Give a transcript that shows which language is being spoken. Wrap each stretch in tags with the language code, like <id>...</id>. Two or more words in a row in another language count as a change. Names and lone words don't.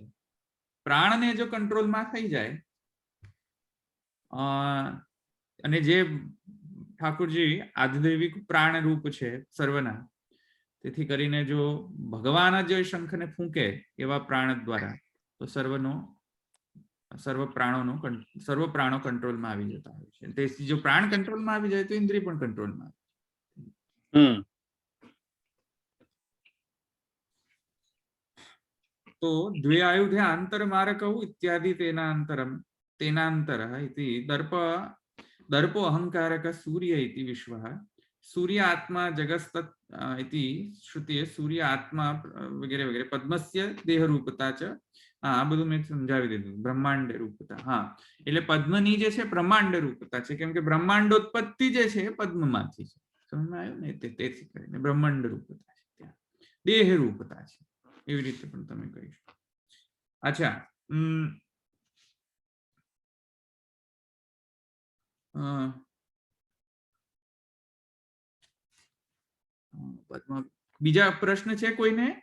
<gu>પ્રાણને જો કંટ્રોલમાં થઈ જાય, અને જે ઠાકોરજી આધિદૈવિક પ્રાણ રૂપ છે સર્વના, તેથી કરીને જો ભગવાન જ શંખને ફૂંકે એવા પ્રાણ દ્વારા, તો સર્વ પ્રાણો કંટ્રોલમાં આવી જતા હોય છે. તેથી જો પ્રાણ કંટ્રોલમાં આવી જાય તો ઇન્દ્રિય પણ કંટ્રોલમાં આવે.</gu> <sa>તો દ્વે આયુધે આંતરમારકૌ ઇત્યાદि તેનાંતરઃ इति दर्पो अहंकारक सूर्य इति विश्वः सूर्य आत्मा जगस्तत् इति श्रुतिये सूर्य आत्मा वगैरह वगैरह पद्मस्य देह रूपता च</sa> <gu>આ બધું મેં સમજાવી દીધું. બ્રહ્માંડ રૂપતા. હા, એટલે પદ્મની જે છે બ્રહ્માંડ રૂપતા છે, કેમ કે બ્રહ્માંડોત્પત્તિ જે છે એ પદ્મમાંથી છે. સમજમાં આવ્યું ને? તેથી કરીને બ્રહ્માંડ રૂપતા છે, ત્યાં દેહ રૂપતા છે. એવી રીતે પણ તમે કહી શકો. અચ્છા, બીજા પ્રશ્ન છે કોઈને?</gu>